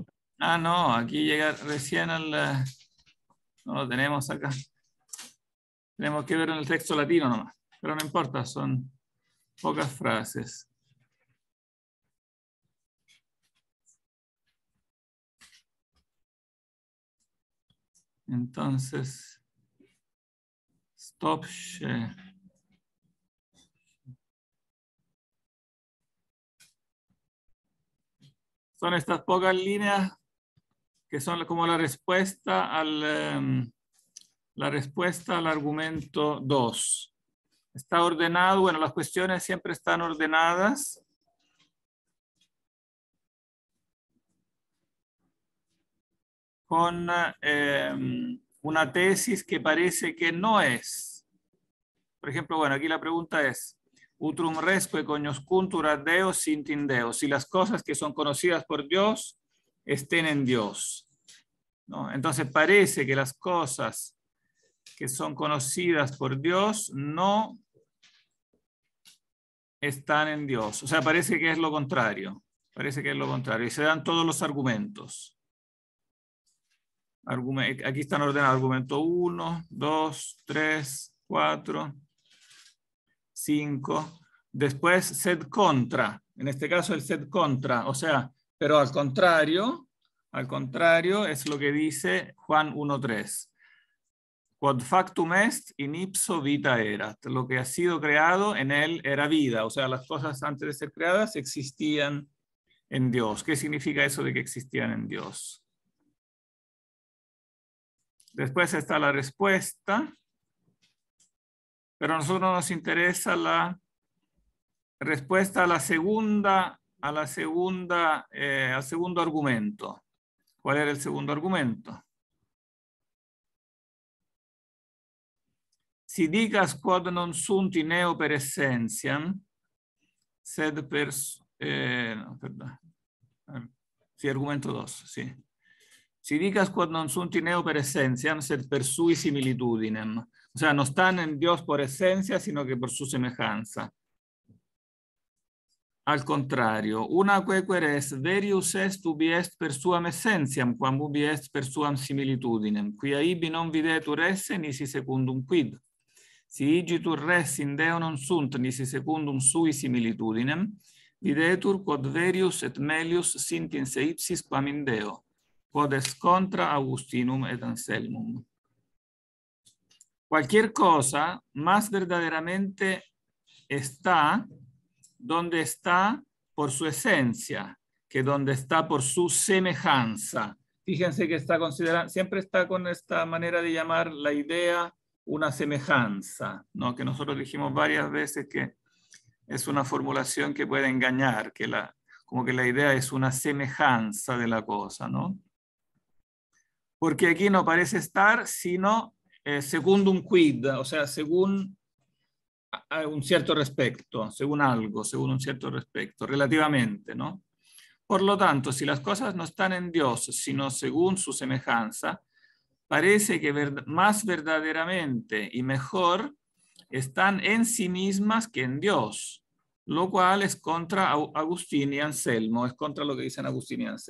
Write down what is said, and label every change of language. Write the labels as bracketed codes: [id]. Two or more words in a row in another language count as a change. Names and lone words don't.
[es] No, aquí llega recién al... No lo tenemos acá. Tenemos que ver en el texto latino nomás. Pero no importa, son pocas frases. Entonces, [en] stop share. [es] Son estas pocas líneas que son como la respuesta al argumento 2. Está ordenado, bueno, las cuestiones siempre están ordenadas con una tesis que parece que no es. Por ejemplo, bueno, aquí la pregunta es, [la] utrum resque cognoscuntur ad Deo sint in Deo, [es] si las cosas que son conocidas por Dios estén en Dios, ¿no? Entonces parece que las cosas que son conocidas por Dios no están en Dios. O sea, parece que es lo contrario. Parece que es lo contrario. Y se dan todos los argumentos. Aquí están ordenados argumento 1, 2, 3, 4, 5. Después [la] sed contra. [es] En este caso el [la] sed contra. [es] O sea, pero al contrario es lo que dice Juan 1.3. [la] Quod factum est in ipso vita erat. [es] Lo que ha sido creado en él era vida. O sea, las cosas antes de ser creadas existían en Dios. ¿Qué significa eso de que existían en Dios? Después está la respuesta, pero a nosotros nos interesa la respuesta al segundo argumento. ¿Cuál era el segundo argumento? [la] Si dicas quod non sunt in eo per essentiam, sed per... [es] no, perdón. Sí, argumento 2, sí. [la] Si dicas quod non sunt in eo per essentiam, sed per sui similitudinem. [es] O sea, no están en Dios por esencia, sino que por su semejanza. [la] Al contrario, una quequer est verius est ubi est per suam essentiam, quam ubi est per suam similitudinem, quia ibi non videtur esse nisi secundum quid. Si igitur res in Deo non sunt nisi secundum sui similitudinem, videtur quod verius et melius sint in se ipsis quam in Deo, quod est contra Augustinum et Anselmum. [es] Cualquier cosa más verdaderamente está donde está por su esencia, que donde está por su semejanza. Fíjense que está considerando, siempre está con esta manera de llamar la idea una semejanza, ¿no? Que nosotros dijimos varias veces que es una formulación que puede engañar, que como que la idea es una semejanza de la cosa, ¿no? Porque aquí no parece estar, sino [la] secundum quid, [es] o sea, según un cierto respecto, según algo, según un cierto respecto, relativamente, ¿no? Por lo tanto, si las cosas no están en Dios, sino según su semejanza, parece que más verdaderamente y mejor están en sí mismas que en Dios, lo cual es contra Agustín y Anselmo, es contra lo que dicen Agustín y Anselmo.